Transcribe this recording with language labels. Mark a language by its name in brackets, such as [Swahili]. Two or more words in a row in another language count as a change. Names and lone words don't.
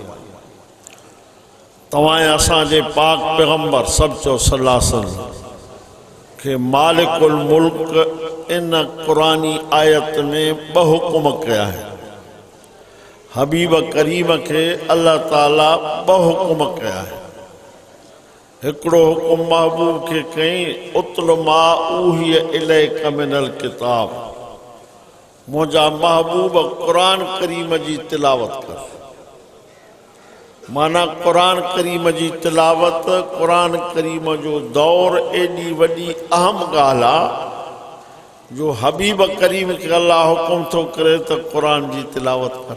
[Sindhi] तव्हां असांजे पाक पैगम्बर सचो [Arabic] صلى الله عليه وسلم [Sindhi] खे मालिकुल मुल्क इन क़ुरानी आयत में ॿ हुकुम कया आहिनि। हबीब करीम खे अल्लाह ताला ॿ हुकुम कया आहिनि। हिकिड़ो हुकुम महबूब खे कई [Arabic] اتل ما أوحي إليك من الكتاب, [Sindhi] मुंहिंजा महबूब क़ुरान करीम जी तिलावत कर। माना क़ुरान करीम जी तिलावत, क़ुरान करीम जो दौर एॾी वॾी अहम ॻाल्हि आहे जो हबीब करीम खे अल्लाह हुकुम थो करे त क़ुरान जी तिलावत कर।